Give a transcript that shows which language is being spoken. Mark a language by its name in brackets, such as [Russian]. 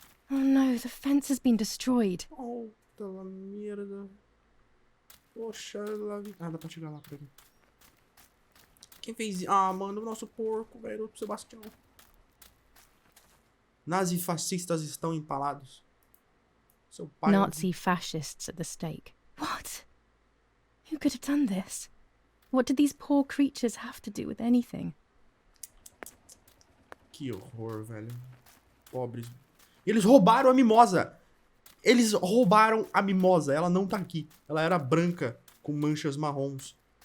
[English] Oh no, the fence has been destroyed. [Portuguese] Oh, tá lá, merda. Poxa, ah, dá pra chegar lá pra mim. Quem fez isso? Ah, mano, o nosso porco, velho, o Sebastião. Nazifascistas estão empalados. Seu pai... [English] Nazi fascists at the stake. What? Who could have done this? What did these poor creatures have to do with anything? [Portuguese] Que horror, velho. Pobres. Eles roubaram a mimosa. Eles roubaram a mimosa. Ela não tá aqui. Ela era branca, com manchas marrons.